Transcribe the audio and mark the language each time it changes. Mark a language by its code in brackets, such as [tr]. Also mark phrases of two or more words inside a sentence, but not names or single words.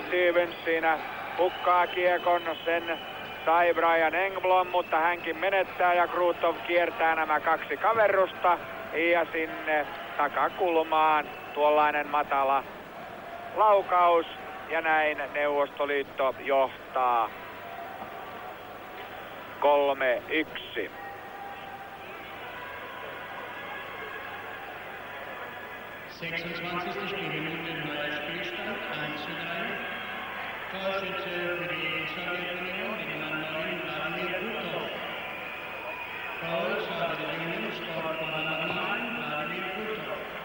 [fi] Stevens siinä hukkaa kiekon, sen sai Brian Engblom, mutta hänkin menettää ja Krutov kiertää nämä 2 kaverrusta ja sinne takakulmaan tuollainen matala laukaus ja näin Neuvostoliitto johtaa 3-1. [de] Spielminute neuer Spielstand 1:3. Torschütze für die Sowjetunion die Nummer 9 Wladimir Krutov. [en] Goal Sowjet Union scored for number 9 Wladimir Krutov.